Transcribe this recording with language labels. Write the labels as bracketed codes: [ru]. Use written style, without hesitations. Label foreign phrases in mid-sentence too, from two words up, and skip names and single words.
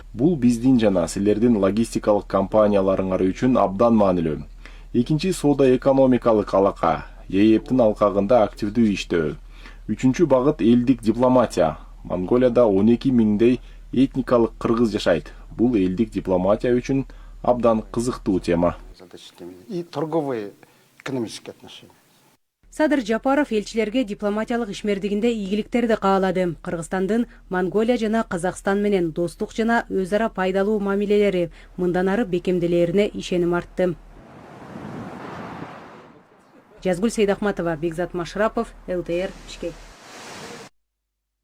[ky] Бул биздин жана силердин логистикалык компанияларыңар үчүн абдан маанилүү. Экинчи соода экономикалык алака. ЕЭПтин алкагында активдүү иштөө. Үчүнчү багыт элдик дипломатия. Монголияда 12 миңдей этникалык кыргыз жашайт. Бул элдик дипломатия үчүн абдан кызыктуу тема. [ru] И торговые экономические отношения. [ky] Садыр Жапаров элчилерге дипломатиялык ишмердигинде ийгиликтерди каалады. Кыргызстандын Монголия жана Казакстан менен достук жана өз ара пайдалуу мамилелери мындан ары бекемделерине ишеним артты. Жазгүл Сейдахматова, Бекзат Машрапов, ЛТР, Бишкек.